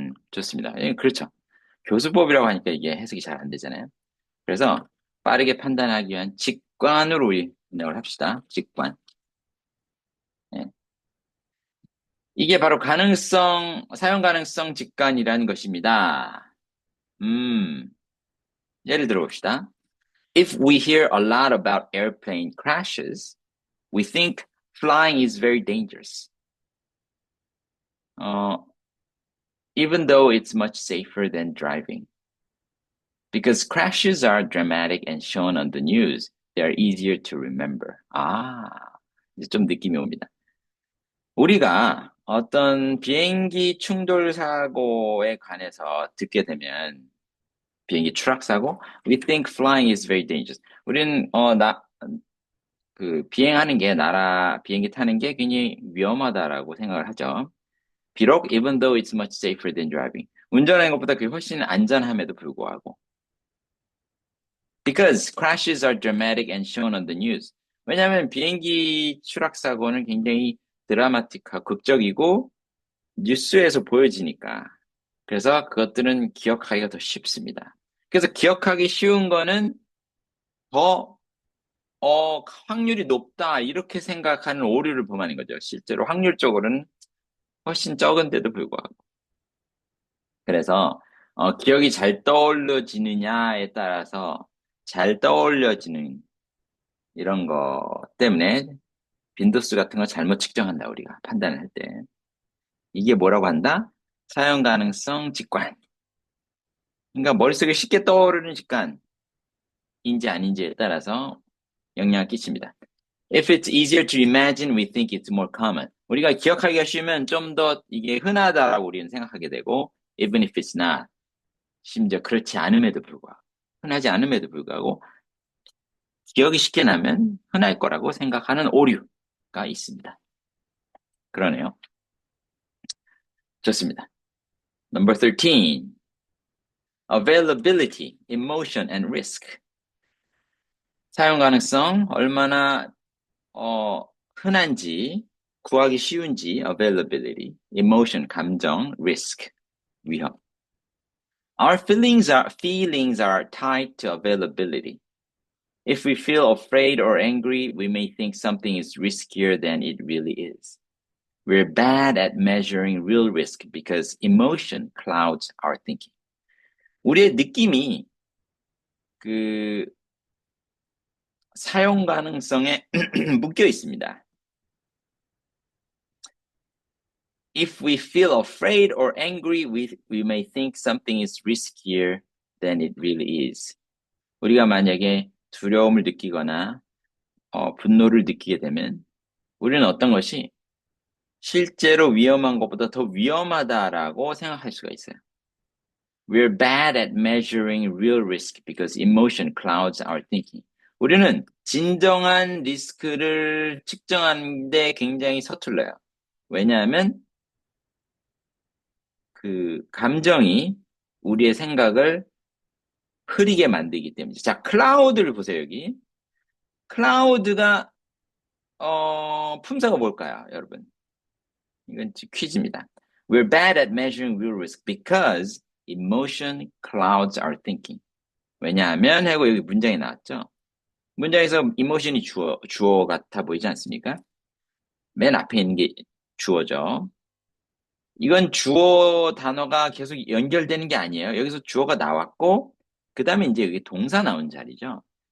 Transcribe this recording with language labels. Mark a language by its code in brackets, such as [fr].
[ko] 좋습니다. 예, 그렇죠. 교수법이라고 하니까 이게 해석이 잘 안 되잖아요. 그래서 빠르게 판단하기 위한 직관으로 우리 번역을 합시다. 직관. 예. 이게 바로 사용 가능성 직관이라는 것입니다. 예를 들어 봅시다. [en] If we hear a lot about airplane crashes, we think flying is very dangerous. Even though it's much safer than driving. Because crashes are dramatic and shown on the news, they are easier to remember. [ko] 이제 좀 느낌이 옵니다. 우리가 어떤 비행기 충돌 사고에 관해서 듣게 되면 비행기 추락 사고, [en] we think flying is very dangerous. [ko] 우리는 비행하는 게 비행기 타는 게 굉장히 위험하다라고 생각을 하죠. [en] 비록 even though it's much safer than driving. [ko] 운전하는 것보다 그게 훨씬 안전함에도 불구하고. [en] Because crashes are dramatic and shown on the news. [ko] 왜냐하면 비행기 추락 사고는 굉장히 드라마틱하고 극적이고 뉴스에서 보여지니까. 그래서 그것들은 기억하기가 더 쉽습니다. 그래서 기억하기 쉬운 거는 더 확률이 높다 이렇게 생각하는 오류를 범하는 거죠. 실제로 확률적으로는 훨씬 적은데도 불구하고. 그래서 기억이 잘 떠올려지느냐에 따라서 잘 떠올려지는 이런 거 때문에 빈도수 같은 거 잘못 측정한다, 우리가 판단을 할 때. 이게 뭐라고 한다? 사용 가능성 직관. 그러니까 머릿속에 쉽게 떠오르는 직관인지 아닌지에 따라서 영향을 끼칩니다. [en] If it's easier to imagine, we think it's more common. [ko] 우리가 기억하기가 쉬우면 좀 더 이게 흔하다라고 우리는 생각하게 되고, [en] even if it's not. [ko] 심지어 그렇지 않음에도 불구하고, 흔하지 않음에도 불구하고, 기억이 쉽게 나면 흔할 거라고 생각하는 오류가 있습니다. 그러네요. 좋습니다. Number 13. [en] Availability, emotion, and risk. [ko] 사용 가능성, 얼마나 흔한지, 구하기 쉬운지, availability, emotion, 감정, risk, 위험. [en] Our feelings are tied to availability. If we feel afraid or angry, we may think something is riskier than it really is. We're bad at measuring real risk because emotion clouds our thinking. [ko] 우리의 느낌이 그 사용 가능성에 묶여 있습니다. [en] If we feel afraid or angry, we may think something is riskier than it really is. [ko] 우리가 만약에 두려움을 느끼거나 분노를 느끼게 되면 우리는 어떤 것이 실제로 위험한 것보다 더 위험하다라고 생각할 수가 있어요. [en] We're bad at measuring real risk because emotion clouds our thinking. [ko] 우리는 진정한 리스크를 측정하는데 굉장히 서툴러요. 왜냐하면 그 감정이 우리의 생각을 흐리게 만들기 때문이죠. 자, 클라우드를 보세요, 여기. 클라우드가 품사가 뭘까요, 여러분? 이건 퀴즈입니다. [en] We're bad at measuring real risk because emotion clouds our thinking. [ko] 왜냐하면 하고 여기 문장이 나왔죠. 문장에서 emotion이 주어 같아 보이지 않습니까? 맨 앞에 있는 게 주어죠. 이건 주어 단어가 계속 연결되는 게 아니에요. 여기서 주어가 나왔고 그 다음에 이제 여기 동사 나온 자리죠.